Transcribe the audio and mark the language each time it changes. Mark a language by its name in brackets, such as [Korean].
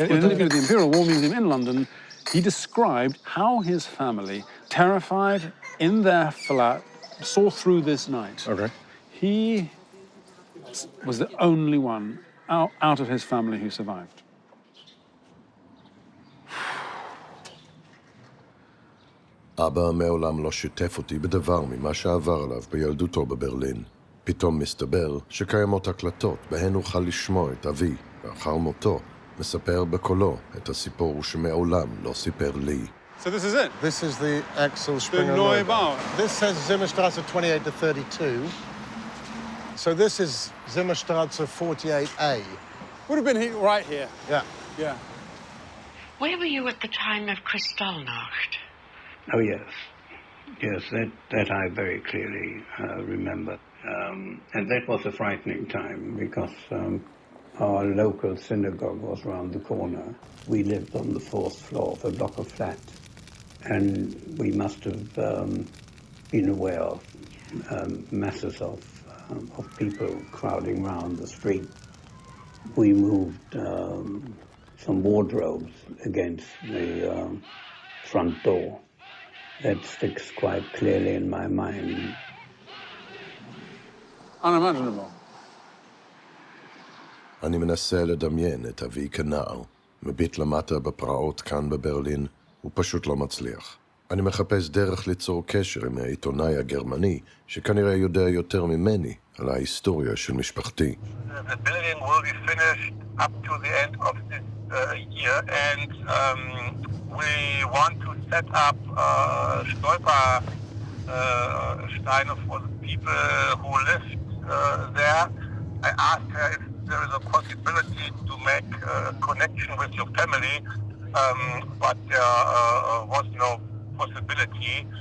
[English] In an interview with the Imperial War Museum in London, he described how his family, terrified in their flat, saw through this night. Okay. He was the only one out of his family who survived. [Hebrew] אבא מעולם לא שיתף אותי בדבר ממה שעבר עליו בילדותו בברלין. פתאום מסתבר שקיימות הקלטות בהן אוכל לשמוע את אבי, לאחר מותו, מספר בקולו את הסיפור שמעולם לא סיפר לי. [English] So this is it? This is the Axel Springer [German] Neubau. [English] This says Zimmerstrasse 28 to 32. So this is Zimmerstrasse 48A. Would have been right here. Yeah. Yeah. Where were you at the time of Kristallnacht? Oh, yes. Yes, that I very clearly remember. And that was a frightening time because our local synagogue was around the corner. We lived on the 4th floor of a block of flats. And we must have been aware of masses of people crowding around the street. We moved some wardrobes against the front door. That sticks quite clearly in my mind. Unimaginable. [Hebrew] אני מנסה לדמיין את אבי כנער, מביט למטה בפרעות כאן בברלין, הוא פשוט לא מצליח. אני מחפש דרך ליצור קשר עם העיתונאי הגרמני, שכנראה יודע יותר ממני על ההיסטוריה של משפחתי. [English] The building will be finished up to the end of this year, and we want to set up Stolpersteine for the people who lived there. I asked her if there is a possibility to make a connection with your family, but there was no possibility.